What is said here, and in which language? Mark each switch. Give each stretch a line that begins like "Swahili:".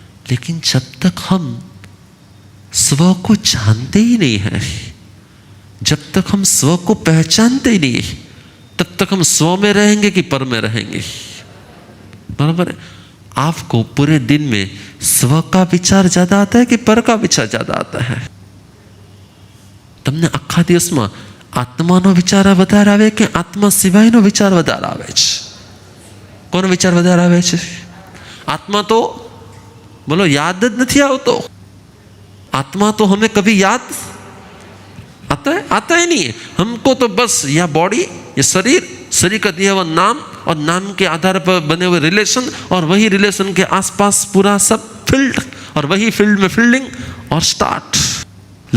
Hindi: लेकिन जब तक हम स्व को जानते ही नहीं हैं, जब तक हम स्व को पहचानते ही नहीं, तब तक हम स्व में रहेंगे कि पर में रहेंगे? बराबर है। आपको पूरे दिन में स्व का विचार ज्यादा आता है कि पर का विचार ज्यादा आता है?
Gujarati: તમને આખા દિવસમાં આત્માનો વિચાર વધારે આવે કે આત્મા સિવાયનો વિચાર વધારે આવે છે? કોનો વિચાર વધારે આવે છે? આત્મા તો બોલો याद જ નથી આવતો।
Hindi: आत्मा तो हमें कभी याद आता ही नहीं है। हमको तो बस यह बॉडी, ये शरीर का दिया हुआ नाम और नाम के आधार पर बने हुए रिलेशन और वही रिलेशन के आसपास पूरा सब फील्ड और वही फील्ड में फील्डिंग और स्टार्ट।